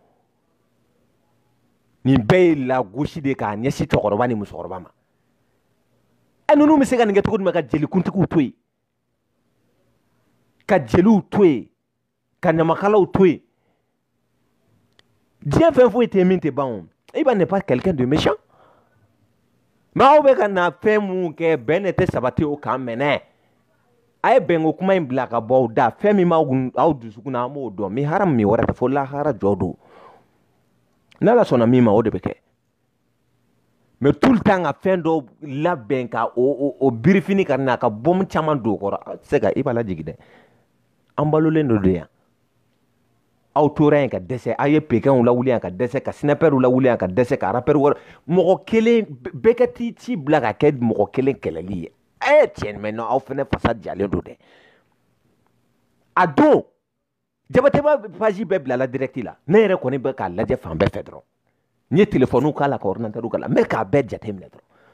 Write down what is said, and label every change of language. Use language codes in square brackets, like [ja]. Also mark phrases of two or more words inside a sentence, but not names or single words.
[bm] nin bɛɛ ye lagosi de k'a ɲɛsin cɛkɔrɔba ni musokɔrɔba ma ninnu bɛ se ka nin kɛ cogo jumɛn ka jelikuntigiw to yen ka jeliw to yen ka ɲamakalaw to yen diɲɛ fɛn foyi tɛ min tɛ ban o i b'a [fr] n'est pas quelqu'un de méchant mais [bm] aw bɛ ka na fɛn mun kɛ bɛn ne tɛ sabati o kan mɛnɛ a ye bɛnko kuma in bila ka bɔ aw da fɛn min b'aw dusukun na an b'o dɔn mais haramu min wɛrɛ tɛ fo lahara jɔ don n'Ala sɔnna min ma o de bɛ kɛ [fr] mais tout le temps [bm] ka fɛn dɔ labɛn ka o birifini ka na ka bɔmu caman don o kɔrɔ a tɛ se ka i b'a lajigi dɛ an balolen do de yan aw tora yen ka dɛsɛ aw ye pékɛnw lawuli yan ka dɛsɛ ka snapɛrw lawuli yan ka dɛsɛ ka rappɛr wɛrɛ mɔgɔ kelen bɛɛ ka t'i ci bila ka kɛ mɔgɔ kelen kɛlɛli ye tiɲɛ [fr] mais non [bm] aw fɛnɛ fasa jalen do dɛ a don Jabatɛba page bɛɛ bilala direct la ne yɛrɛ kɔni bɛ k'a lajɛ fan bɛɛ fɛ dɔrɔn n ye téléphone k'a la ka ordinateur k'a la n bɛ k'a bɛɛ jateminɛ dɔrɔn